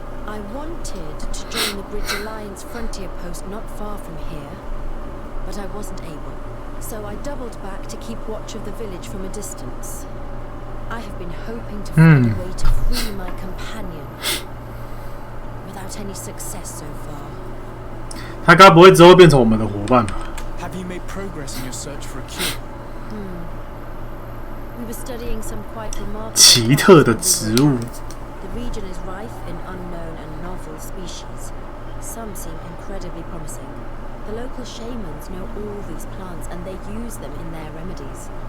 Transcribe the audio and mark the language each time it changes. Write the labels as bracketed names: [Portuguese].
[English] I wanted to join the Bridge Alliance frontier post not far from here, but I wasn't able. So I doubled back to keep watch of the village from a distance. I have been hoping to find a way to free my companion, without any success so far. [Chinese] 他该不会之后变成我们的伙伴吧？ [English] Have you made progress in your search for a cure? We were studying some quite remarkable [Chinese] 奇特的植物。 [English] The region is rife in unknown and novel species. Some seem incredibly promising. The local shamans know all these plants and they use them in their remedies.